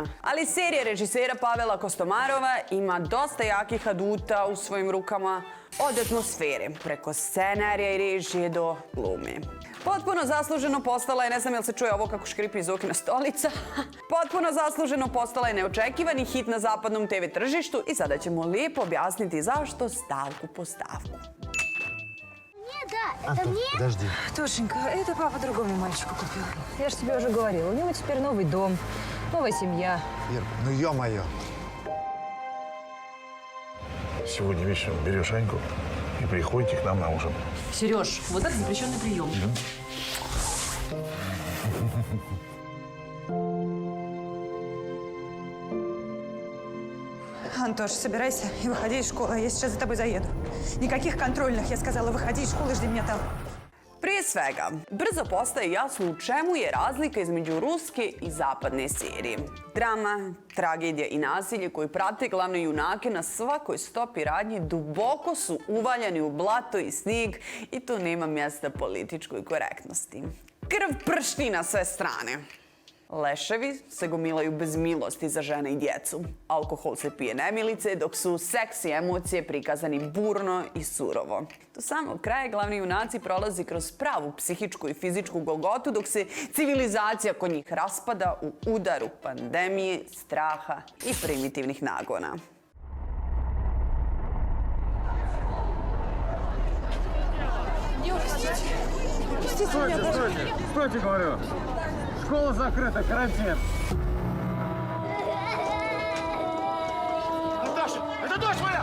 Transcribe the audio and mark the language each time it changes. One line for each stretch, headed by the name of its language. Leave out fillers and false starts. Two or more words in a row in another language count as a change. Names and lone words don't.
Bosnian: Ali serija režisera Pavela Kostomarova ima dosta jakih aduta u svojim rukama, od atmosfere, preko scenarija i režije do glume. Potpuno zasluženo postala je, ne znam jel se čuje ovo kako škripi iz okna stolica, potpuno zasluženo postala je neočekivani hit na zapadnom TV tržištu i sada ćemo lijepo objasniti zašto stavku po stavku.
Russian: Да, это Антон, мне? подожди. Тошенька, это папа другому мальчику купил. Я же тебе уже говорила, у него теперь новый дом, новая семья. Ир, ну ё-моё. Сегодня вечером берешь Аньку и приходите к нам на ужин. Сереж, вот это запрещенный прием. Антош, собирайся и выходи из школы. Я сейчас за тобой заеду. Никаких контрольных. Я сказала, выходи из школы, жди меня там.
Bosnian: Prije svega, brzo postaje jasno u čemu je razlika između ruske i zapadne serije. Drama, tragedija i nasilje koji prate glavne junake na svakoj stopi radnji duboko su uvaljani u blato i snijeg i tu nema mjesta političkoj korektnosti. Krv pršti na sve strane. Leševi se gomilaju bez milosti za žene i djecu. Alkohol se pije nemilice, dok su seks i emocije prikazani burno i surovo. Do samog kraja glavni junaci prolazi kroz pravu psihičku i fizičku golgotu, dok se civilizacija kod njih raspada u udaru pandemije, straha i primitivnih nagona.
Russian: Стойте, говорю! Школа закрыта, карантин! Наташа, это дочь моя!